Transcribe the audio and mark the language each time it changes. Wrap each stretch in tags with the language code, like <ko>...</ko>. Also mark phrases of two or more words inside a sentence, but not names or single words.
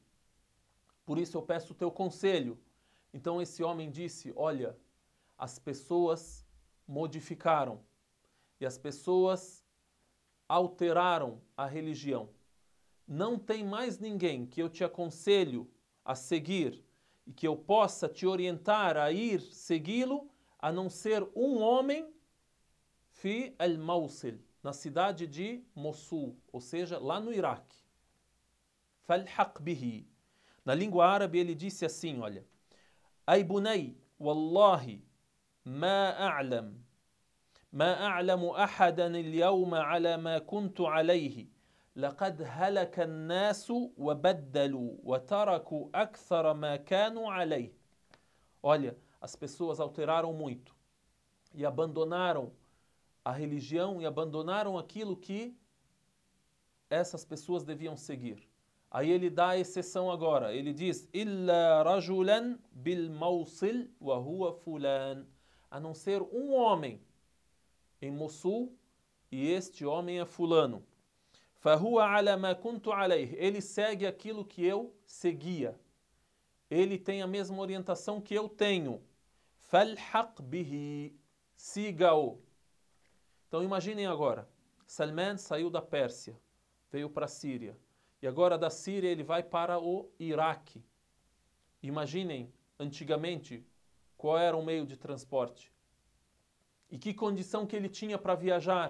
<pt>Por isso eu peço o teu conselho. Então esse homem disse, olha, as pessoas modificaram e as pessoas alteraram a religião. Não tem mais ninguém que eu te aconselho a seguir e que eu possa te orientar a ir segui-lo, a não ser um homem</pt> <ar>في الموصل,</ar> <pt>na cidade de Mossul, ou seja, lá no Iraque.</pt> <ar>فالحق به.</ar> <pt>Na língua árabe ele disse assim, olha,</pt> <ar>أي بني، والله ما أعلم أحدا اليوم على ما كنت عليه. لقد هلك الناس وبدلوا وتركوا أكثر ما كانوا عليه.</ar> <pt>Olha, as pessoas alteraram muito e abandonaram a religião e abandonaram aquilo que essas pessoas deviam seguir. Aí ele dá a exceção agora. Ele diz,</pt> <ar>إِلَّا رَجُلًا بِالْمَوْصِلِ وَهُوَ فُلَانٍ.</ar> <pt>A não ser um homem em Mossul e este homem é fulano.</pt> <ar>فَهُوَ عَلَى مَا كُنْتُ عَلَيْهِ.</ar> <pt>Ele segue aquilo que eu seguia. Ele tem a mesma orientação que eu tenho.</pt> <ar>فَالْحَقْ بِهِ.</ar> <pt>Siga-o. Então imaginem agora, Salman saiu da Pérsia, veio para a Síria. E agora da Síria ele vai para o Iraque. Imaginem, antigamente, qual era o meio de transporte. E que condição que ele tinha para viajar.</pt>